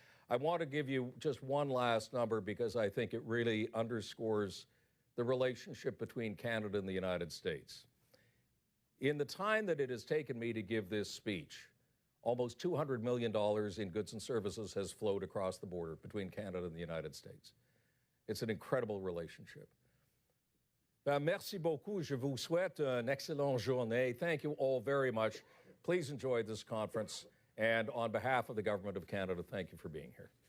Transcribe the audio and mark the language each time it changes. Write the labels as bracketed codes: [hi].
[en] I want to give you just one last number because I think it really underscores the relationship between Canada and the United States. In the time that it has taken me to give this speech, almost $200 million in goods and services has flowed across the border between Canada and the United States. It's an incredible relationship. [fr] Merci beaucoup. Je vous souhaite une excellente journée. [en] Thank you all very much. Please enjoy this conference. And on behalf of the Government of Canada, thank you for being here.